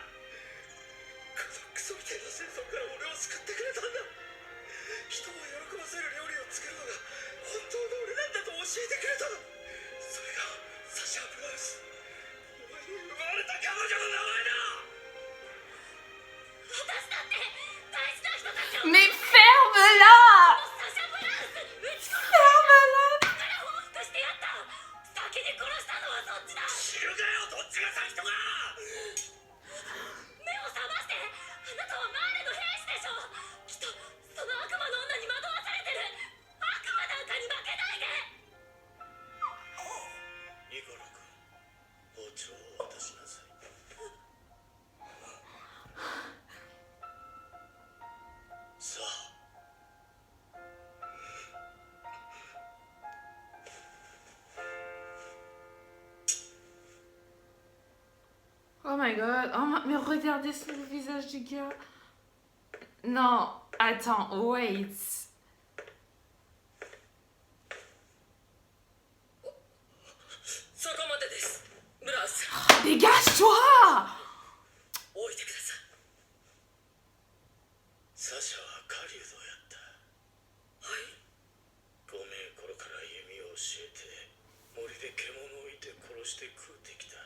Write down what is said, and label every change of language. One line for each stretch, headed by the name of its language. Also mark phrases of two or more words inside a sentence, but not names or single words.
Japanese: このクソみたいな戦争から俺を救ってくれたんだ。人を喜ばせる料理を作るのが本当の俺なんだと教えてくれた。それがサシャ・ブラウス。お前に奪われた彼女の名前だ。私だって大事な人たちを。
French: Mais ferme-la.
Japanese: サシャ・ブラウス撃ち殺す。
French: Ferme-la.
Japanese: だから報復してやった。先に殺したのはそっちだ。知るかよ、どっちが先とか。目を覚まして。あなたはマーレの兵士でしょ。きっとその悪魔の女に惑わされてる。悪魔なんかに負けないで。ニコロ君、包丁を渡しなさい。さあ。
English: Oh my god.
French: Mais regardez sur le visage du gars. Non, attends,
English: wait.
Japanese: そこまでです。ブラウス。
French: Dégage-toi.
Japanese: 置いてください。サシャは狩人やった。はい。5名頃から弓を教えて森で獣をいて殺して食うてきた。